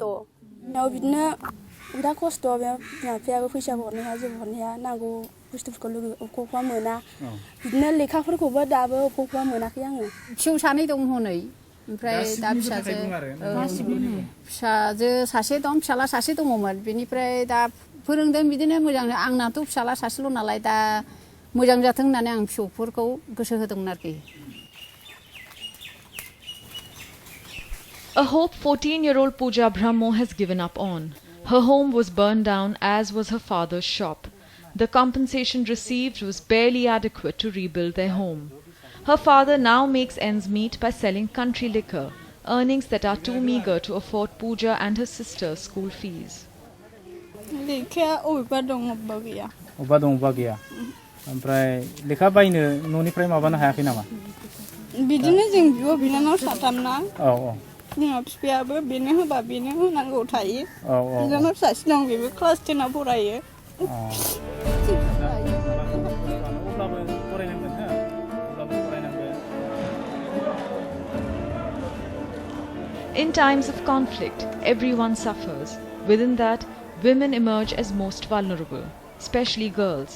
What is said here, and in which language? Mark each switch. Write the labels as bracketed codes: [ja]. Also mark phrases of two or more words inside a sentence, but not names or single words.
[brx] बिदिनो बिराद खस्थ', बिमा बिफायाबो फैसा हरनो हाया, जेबो हरनो हाया, नांगौ बुस्थुफोरखौ अबेखौबा मोना, बिदिनो लेखाफोरखौबो दाबो अबेखौबा मोनाखै आङो। फिसौ सानै दं हनै, ओमफ्राय दा फिसाजो सासे दं, फिसाला सासे दङमोन, बेनिफ्राय दा फोरोंदों बिदिनो मोजां। आंनाथ' फिसाला सासेल' नालाय दा मोजां जाथों होननानै आं फिसौफोरखौ गोसो होदोंमोन आरोखि। [en] A hope 14-year-old Pooja Brahmo has given up on. Her home was burned down, as was her father's shop. The compensation received was barely adequate to rebuild their home. Her father now makes ends meet by selling country liquor, earnings that are too meagre to afford Pooja and her sister's school fees. [brx] लेखाया अबेबा दं अबेबा गैया। अबेबा दं अबेबा गैया। ओमफ्राय लेखा बायनो न'निफ्राय माबानो हायाखै नामा? बिदिनो जों बिब' बिनानाव साथामना। औ। बिमा बिफायाबो बेनो होबा बेनो होनांगौ थायो। बिनानाव सासे दं, बेबो क्लास 10आव फरायो। [en] In times of conflict, everyone suffers. Within that, women emerge as most vulnerable, especially girls.